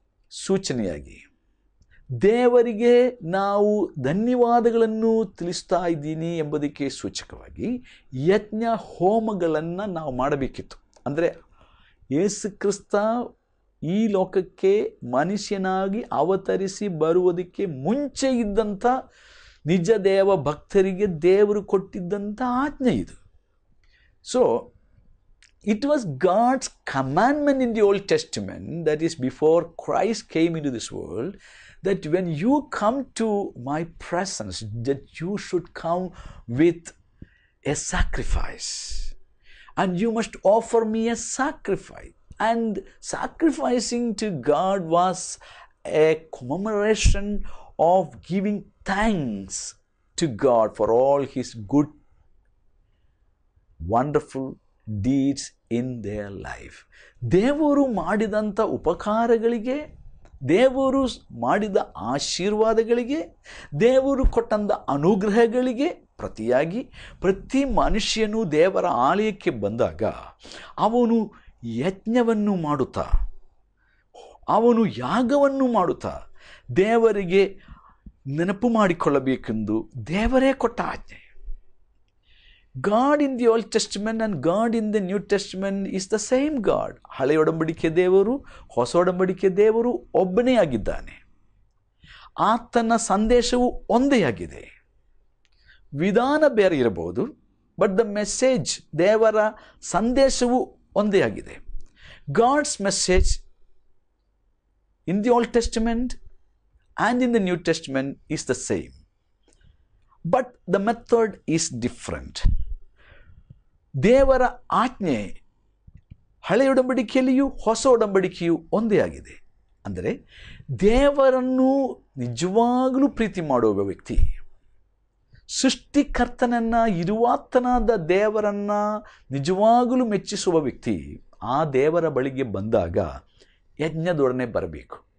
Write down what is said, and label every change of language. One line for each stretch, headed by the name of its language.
Kannada: ಸೂಚನೆಯಾಗಿ ದೇವರಿಗೆ ನಾವು ಧನ್ಯವಾದಗಳನ್ನು ತಿಳಿಸ್ತಾ ಇದ್ದೀನಿ ಎಂಬುದಕ್ಕೆ ಸೂಚಕವಾಗಿ ಯಜ್ಞ ಹೋಮಗಳನ್ನು ನಾವು ಮಾಡಬೇಕಿತ್ತು. ಅಂದರೆ ಯೇಸು ಕ್ರಿಸ್ತ ಈ ಲೋಕಕ್ಕೆ ಮನುಷ್ಯನಾಗಿ ಅವತರಿಸಿ ಬರುವುದಕ್ಕೆ ಮುಂಚೆ ಇದ್ದಂಥ ನಿಜ ದೇವ ಭಕ್ತರಿಗೆ ದೇವರು ಕೊಟ್ಟಿದ್ದಂಥ ಆಜ್ಞೆ ಇದು.
English: So it was God's commandment in the Old Testament, that is before Christ came into this world, that when you come to my presence, that you should come with a sacrifice, and you must offer me a sacrifice. And sacrificing to God was a commemoration of giving thanks to God for all his good, wonderful deeds in their life.
Kannada: ದೇವರು ಮಾಡಿದಂಥ ಉಪಕಾರಗಳಿಗೆ, ದೇವರು ಮಾಡಿದ ಆಶೀರ್ವಾದಗಳಿಗೆ, ದೇವರು ಕೊಟ್ಟಂಥ ಅನುಗ್ರಹಗಳಿಗೆ ಪ್ರತಿಯಾಗಿ ಪ್ರತಿ ಮನುಷ್ಯನು ದೇವರ ಆಲಯಕ್ಕೆ ಬಂದಾಗ ಅವನು ಯಜ್ಞವನ್ನು ಮಾಡುತ್ತಾ, ಅವನು ಯಾಗವನ್ನು ಮಾಡುತ್ತಾ ದೇವರಿಗೆ ನೆನಪು ಮಾಡಿಕೊಳ್ಳಬೇಕೆಂದು ದೇವರೇ ಕೊಟ್ಟ ಆಜ್ಞೆ.
English: God in the Old Testament and God in the New Testament is the same God.
Kannada: ಹಳೆಯ ಒಡಂಬಡಿಕೆ ದೇವರು, ಹೊಸ ಒಡಂಬಡಿಕೆ ದೇವರು ಒಬ್ಬನೇ ಆಗಿದ್ದಾನೆ. ಆತನ ಸಂದೇಶವು ಒಂದೇ ಆಗಿದೆ. ವಿಧಾನ ಬೇರೆ ಇರಬಹುದು,
English: but the message,
Kannada: ದೇವರ ಸಂದೇಶವು ಒಂದೇ ಆಗಿದೆ.
English: God's message in the Old Testament and in the New Testament is the same, but the method is different.
Kannada: ದೇವರ ಆಜ್ಞೆ ಹಳೆಯ ಒಡಂಬಡಿಕೆಯಲ್ಲಿಯೂ ಹೊಸ ಒಡಂಬಡಿಕೆಯೂ ಒಂದೇ ಆಗಿದೆ. ಅಂದರೆ ದೇವರನ್ನು ನಿಜವಾಗಲೂ ಪ್ರೀತಿ ಮಾಡುವ ವ್ಯಕ್ತಿ, ಸೃಷ್ಟಿಕರ್ತನನ್ನು, ಇರುವಾತನಾದ ದೇವರನ್ನು ನಿಜವಾಗಲೂ ಮೆಚ್ಚಿಸುವ ವ್ಯಕ್ತಿ ಆ ದೇವರ ಬಳಿಗೆ ಬಂದಾಗ ಯಜ್ಞದೊಡನೆ ಬರಬೇಕು.